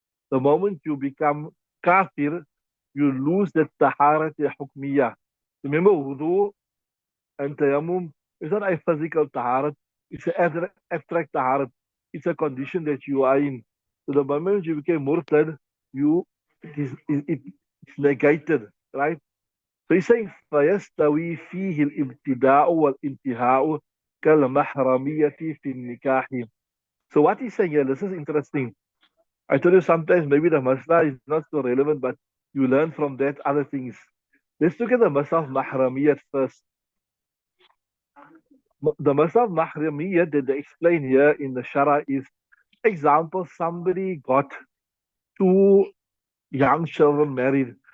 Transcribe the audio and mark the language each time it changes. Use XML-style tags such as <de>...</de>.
<en>The moment you become kafir, you lose that taharat hukmiyah. Remember, wudu and tayammum is not a physical taharat, it's an abstract taharat. It's a condition that you are in. So the moment you became murtad, it's negated, right? So he's saying</en> <ar>فيستوي فيه الابتداء والانتهاء كالمحرمية في النكاح.</ar> <en>So what he's saying here, this is interesting. I told you sometimes maybe the masla is not so relevant, but you learn from that other things. Let's look at the masaf mahramiyat first. The masaf mahramiyat that they explain here in the Shara is, example, somebody got two young children married.</en>